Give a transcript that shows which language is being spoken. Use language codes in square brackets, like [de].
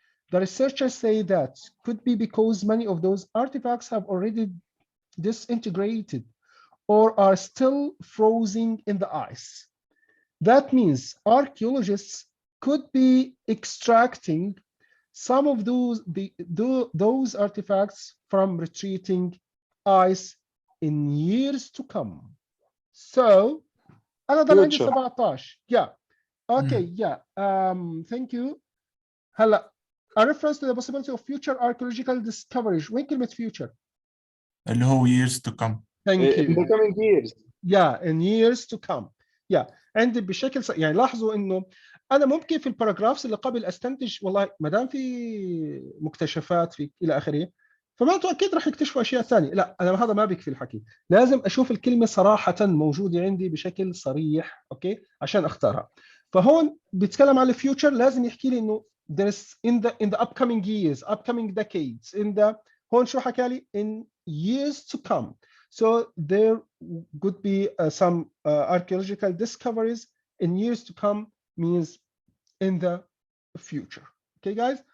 [en] The researchers say that could be because many of those artifacts have already disintegrated or are still frozen in the ice. That means archaeologists could be extracting some of those artifacts from retreating ice in years to come. [ar] So أنا ضل عندي 17. [en] Yeah. Okay. Yeah. Thank you. هلا a reference to the possibility of future archaeological discoveries. [ar] وين كلمة future؟ [en] اللي هو years to come. Thank in you. the coming years. Yeah, in years to come. Yeah. [ar] عندي بشكل يعني لاحظوا انه انا ممكن في الباراجرافز اللي قبل استنتج والله ما دام في مكتشفات في الى اخره فمعناته اكيد راح يكتشفوا اشياء ثانيه. لا انا هذا ما بكفي الحكي، لازم اشوف الكلمه صراحه موجوده عندي بشكل صريح اوكي عشان اختارها. [en] فهون بيتكلم عن الفيوتشر لازم يحكي لي انه there's in the upcoming years, upcoming decades, in the هون شو حكى لي in years to come. So there could be some archaeological discoveries in years to come, means in the future. Okay, guys?